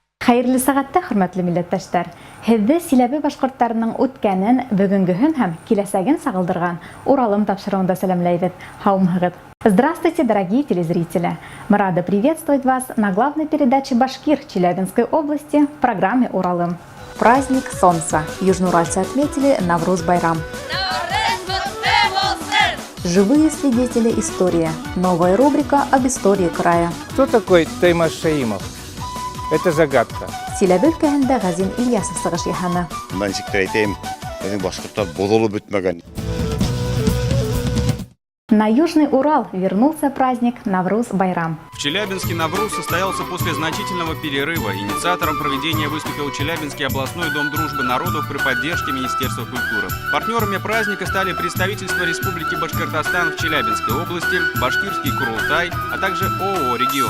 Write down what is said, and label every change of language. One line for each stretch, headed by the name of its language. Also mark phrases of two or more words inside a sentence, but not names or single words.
Bashkir: Hayırlı сәгатьтә, хөрмәтле милләттәшләр. Һезне Силәбе башкортларының үткәнен, бүгенгеһен һәм киләсәген сагылдырган Уралым тапшыруында сәламләйбез. Һаумыгыз.
Russian: Здравствуйте, дорогие телезрители! Мы рады приветствовать вас на главной передаче «Башкир» Челябинской области в программе «Уралым». Праздник Солнца. Южноуральцы отметили Навруз-Байрам. Живые свидетели истории. Новая рубрика об истории края. Кто такой Таймас Шаимов? Это загадка.
Bashkir: Силәбе өлкәһендә Газин Ильясов сыгыш яһаны. Мен әйтәм, безнең башкортлар бололып бетмәгән.
Russian: На Южный Урал вернулся праздник Навруз-Байрам. В Челябинске Навруз состоялся после значительного перерыва. Инициатором проведения выступил Челябинский областной дом дружбы народов при поддержке Министерства культуры. Партнерами праздника стали представительство Республики Башкортостан в Челябинской области, Башкирский Курултай, а также ООО «Регион».